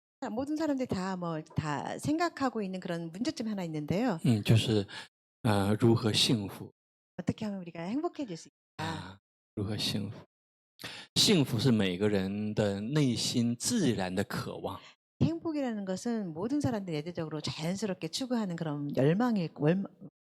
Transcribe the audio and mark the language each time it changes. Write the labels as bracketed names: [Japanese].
[Korean] 모든 사람들이 다 생각하고 있는 그런 문제점 하나 있는데요. [Chinese] 就是如何幸福 [Korean] 어떻게 하면 우리가 행복해질 수 있을까? [Chinese] 如何幸福？幸福是每个人的内心自然的渴望。 [Korean] 행복이라는 것은 모든 사람들이 내재적으로 자연스럽게 추구하는 그런 열망일 것입니다.